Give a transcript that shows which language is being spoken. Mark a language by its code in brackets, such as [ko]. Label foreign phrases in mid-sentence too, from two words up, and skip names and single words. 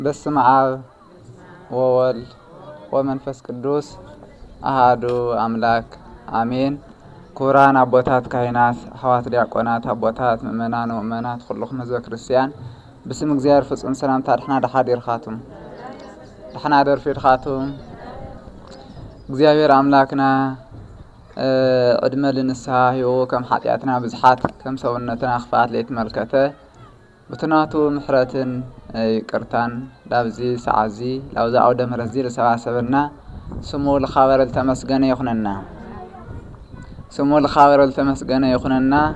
[gez] በስመ አብ ወወልድ ወመንፈስ ቅዱስ አሃዱ አምላክ አሜን። [ti] ክቡራን አቦታት ካህናት፣ ሐዋት ዲያቆናት፣ አቦታት ምእመናን ወምእመናት ኩልኩም ህዝበ ክርስቲያን ብስም እግዚአብሔር ፍጹም ሰላምታ ድሕና ደሓዲርካቱም ድሕና ደርፊድካቱም እግዚአብሔር አምላክና ዕድመ ልንስሓ ሂቦ ከም ኃጢአትና ብዝሓት ከም ሰውነትና ክፋት ለይትመልከተ ብትናቱ ምሕረትን ይቅርታን ላብዚ ሰዓዚ ላብዚ አውደ ምሕረት እዚ ዝሰባሰበና ስሙ ልኻበረ ልተመስገነ ይኹነና። ስሙ ልኻበረ ልተመስገነ ይኹነና።